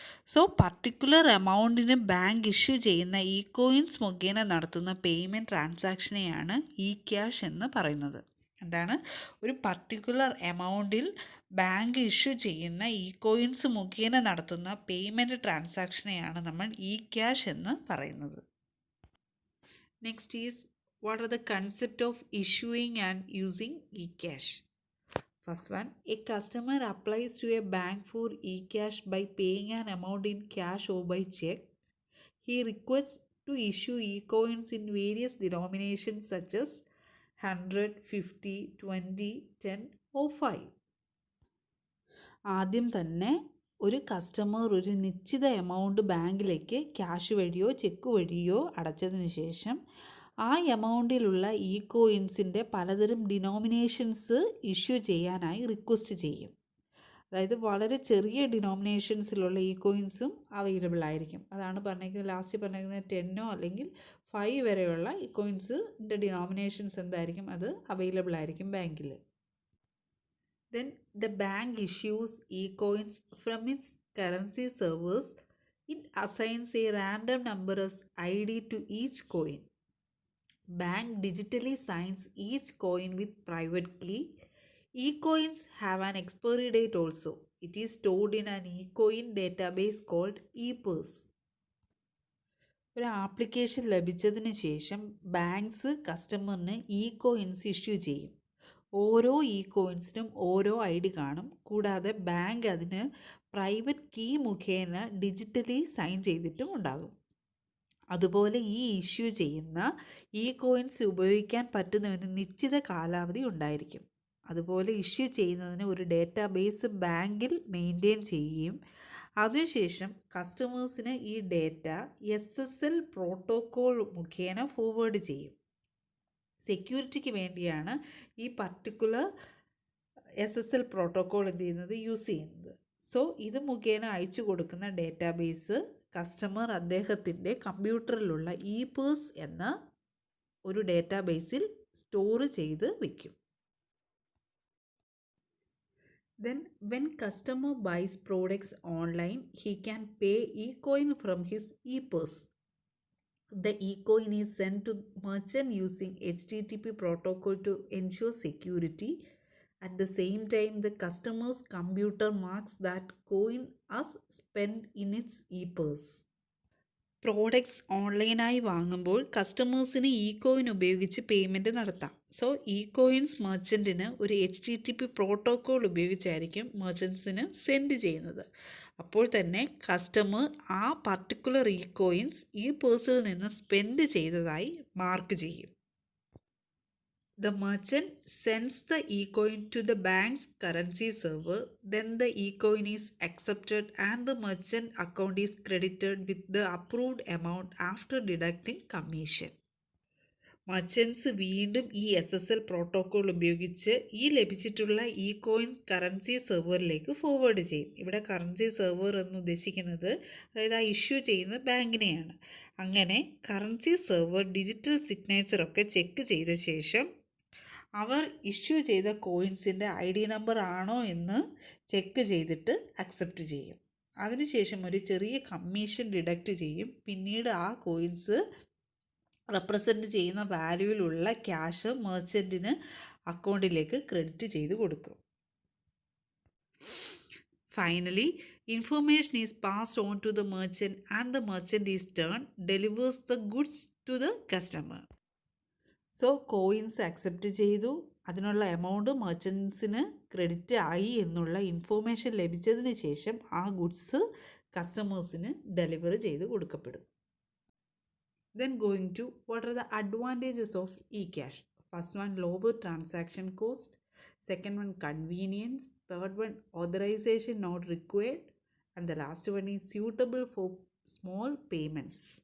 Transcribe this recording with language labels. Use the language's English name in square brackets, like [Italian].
[Malayalam] So particular എമൗണ്ടിന് bank issue ചെയ്യുന്ന E coins മുഖേന നടത്തുന്ന പേയ്മെൻറ്റ് ട്രാൻസാക്ഷനെയാണ് ഇ-ക്യാഷ് എന്ന് പറയുന്നത്. എന്താണ്? ഒരു പർട്ടിക്കുലർ എമൗണ്ടിൽ ബാങ്ക് ഇഷ്യൂ ചെയ്യുന്ന ഇ കോയിൻസ് മുഖേന നടത്തുന്ന പേയ്മെൻറ്റ് ട്രാൻസാക്ഷനെയാണ് നമ്മൾ ഇ-ക്യാഷ് എന്ന് പറയുന്നത്. [English] Next is, what are the concept of issuing and using eCash? First one, a customer applies to a bank for eCash by paying an amount in cash or by check. He requests to issue e-coins in various denominations such as 100, 50, 20, 10 or 5. [Malayalam] ആദ്യം തന്നെ ഒരു customer ഒരു നിശ്ചിത amount ബാങ്കിലേക്ക് cash വഴിയോ check വഴിയോ അടച്ചതിന് ശേഷം ആ എമൗണ്ടിലുള്ള ഇ കോയിൻസിൻ്റെ പലതരം ഡിനോമിനേഷൻസ് ഇഷ്യൂ ചെയ്യാനായി റിക്വസ്റ്റ് ചെയ്യും. അതായത് വളരെ ചെറിയ ഡിനോമിനേഷൻസിലുള്ള ഇ കോയിൻസും അവൈലബിൾ ആയിരിക്കും. അതാണ് പറഞ്ഞിരിക്കുന്നത്, ലാസ്റ്റ് പറഞ്ഞിരിക്കുന്നത് 10 അല്ലെങ്കിൽ 5 വരെയുള്ള ഇ കോയിൻസിൻ്റെ ഡിനോമിനേഷൻസ് എന്തായിരിക്കും, അത് അവൈലബിൾ ആയിരിക്കും ബാങ്കിൽ. [English] Then the bank issues e-coins from its currency servers. It assigns a random number as ID to each coin. Bank digitally signs each coin with private key. E-coins have an expiry date also. It is stored in an e-coin database called ePurse. [Malayalam] ഒരു application ലഭിച്ചതിന് ശേഷം banks കസ്റ്റമറിന് E coins issue ചെയ്യും. ഓരോ E കോയിൻസിനും ഓരോ ID കാണും. കൂടാതെ bank അതിന് പ്രൈവറ്റ് കീ മുഖേന ഡിജിറ്റലി സൈൻ ചെയ്തിട്ടും ഉണ്ടാകും. അതുപോലെ ഈ ഇഷ്യൂ ചെയ്യുന്ന ഇ കോയിൻസ് ഉപയോഗിക്കാൻ പറ്റുന്ന ഒരു നിശ്ചിത കാലാവധി ഉണ്ടായിരിക്കും. അതുപോലെ ഇഷ്യൂ ചെയ്യുന്നതിന് ഒരു ഡേറ്റാബേസ് ബാങ്കിൽ മെയിൻറ്റെയിൻ ചെയ്യുകയും അതിനുശേഷം കസ്റ്റമേഴ്സിന് ഈ ഡേറ്റ SSL പ്രോട്ടോക്കോൾ മുഖേന ഫോർവേഡ് ചെയ്യും. സെക്യൂരിറ്റിക്ക് വേണ്ടിയാണ് ഈ പർട്ടിക്കുലർ SSL പ്രോട്ടോക്കോൾ എന്ത് ചെയ്യുന്നത്, യൂസ് ചെയ്യുന്നത്. സോ ഇത് മുഖേന അയച്ചു കൊടുക്കുന്ന ഡേറ്റാബേസ് കസ്റ്റമർ അദ്ദേഹത്തിൻ്റെ കമ്പ്യൂട്ടറിലുള്ള ePurse എന്ന ഒരു ഡേറ്റാബേസിൽ സ്റ്റോർ ചെയ്ത് വയ്ക്കും. [English] Then when customer buys products online, he can pay e-coin from his ePurse. The e-coin is sent to merchant using HTTP protocol to ensure security. At the same time, the customer's computer marks that coin as spent in its ePurse. [Malayalam] Products ഓൺലൈനായി വാങ്ങുമ്പോൾ കസ്റ്റമേഴ്സിന് E coin ഉപയോഗിച്ച് payment നടത്താം. So E coins മെർച്ചൻറ്റിന് ഒരു HTTP protocol ഉപയോഗിച്ചായിരിക്കും മെർച്ചൻസിന് send ചെയ്യുന്നത്. അപ്പോൾ തന്നെ customer ആ പർട്ടിക്കുലർ ഇ കോയിൻസ് ഈ പേഴ്സിൽ നിന്ന് സ്പെൻഡ് ചെയ്തതായി മാർക്ക് ചെയ്യും. [English] The merchant sends the e-coin to the bank's currency server. Then the e-coin is accepted and the merchant account is credited with the approved amount after deducting commission. [Malayalam] Merchants വീണ്ടും ഈ SSL protocol ഉപയോഗിച്ച് ഈ ലഭിച്ചിട്ടുള്ള E coins currency സെർവറിലേക്ക് forward ചെയ്യും. ഇവിടെ currency server എന്ന് ഉദ്ദേശിക്കുന്നത് അതായത് ആ ഇഷ്യൂ ചെയ്യുന്ന ബാങ്കിനെയാണ്. അങ്ങനെ കറൻസി സെർവർ ഡിജിറ്റൽ സിഗ്നേച്ചറൊക്കെ ചെക്ക് ചെയ്ത ശേഷം അവർ ഇഷ്യൂ ചെയ്ത കോയിൻസിൻ്റെ ID നമ്പർ ആണോ എന്ന് ചെക്ക് ചെയ്തിട്ട് അക്സെപ്റ്റ് ചെയ്യും. അതിനുശേഷം ഒരു ചെറിയ കമ്മീഷൻ ഡിഡക്റ്റ് ചെയ്യും. പിന്നീട് ആ കോയിൻസ് റെപ്രസെൻറ്റ് ചെയ്യുന്ന വാല്യൂവിലുള്ള ക്യാഷ് മെർച്ചൻറ്റിന് അക്കൗണ്ടിലേക്ക് ക്രെഡിറ്റ് ചെയ്ത് കൊടുക്കും. [English] Finally information is passed on to the merchant and the merchant is turn delivers the goods to the customer. [Malayalam] So coins accept ചെയ്തു, അതിനുള്ള എമൗണ്ട് മെർച്ചൻസിന് ക്രെഡിറ്റ് ആയി എന്നുള്ള ഇൻഫോർമേഷൻ ലഭിച്ചതിന് ശേഷം ആ ഗുഡ്സ് കസ്റ്റമേഴ്സിന് ഡെലിവർ ചെയ്ത് കൊടുക്കപ്പെടും. [English] Then going to what are the advantages of eCash. First one, lower transaction cost. Second one, convenience. Third one, authorization not required. And the last one is suitable for small payments.